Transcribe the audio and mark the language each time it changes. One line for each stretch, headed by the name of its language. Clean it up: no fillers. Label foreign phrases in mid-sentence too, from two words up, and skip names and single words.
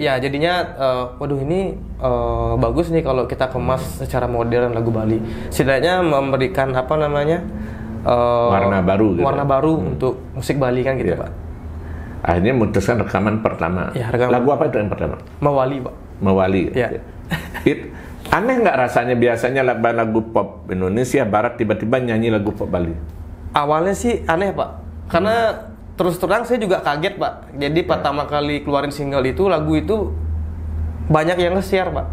Indonesian: Ya, jadinya waduh ini bagus nih kalau kita kemas secara modern lagu Bali. Setidaknya memberikan apa namanya? Warna baru gitu. Warna baru untuk musik Bali kan gitu Pak. Akhirnya memutuskan rekaman pertama. Ya, lagu apa itu yang pertama? Mawali Pak. Mawali. Ya. Aneh nggak rasanya biasanya lagu pop Indonesia Barat tiba-tiba nyanyi lagu pop Bali? Awalnya sih aneh Pak. Karena terus terang saya juga kaget Pak. Jadi pertama kali keluarin single itu, lagu itu banyak yang nge-share Pak.